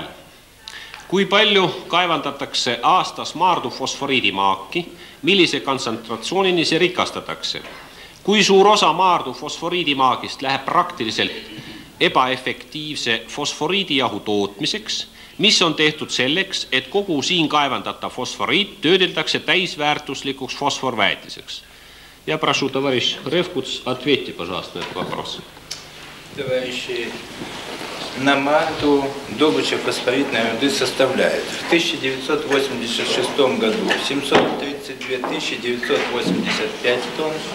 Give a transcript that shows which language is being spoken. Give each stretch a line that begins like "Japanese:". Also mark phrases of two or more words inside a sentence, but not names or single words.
Estonian: Kui palju kaevandatakse aastas maardu fosforiidimaaki, millise kontsentratsioonini see rikastatakse? Kui suur osa maardu fosforiidimaagist läheb praktiliselt ebaefektiivse fosforiidijahu tootmiseks, mis on tehtud selleks, et kogu siin kaevandatav fosforiit töödeldakse täisväärtuslikuks fosforväetiseks?
Russian: Ja прошу, товарищ Ревкуц, ответьте, пожалуйста, на этот вопрос. Товарищи, на марту добыча фосфоритной руды составляет в 1986 году 732 985 тонн.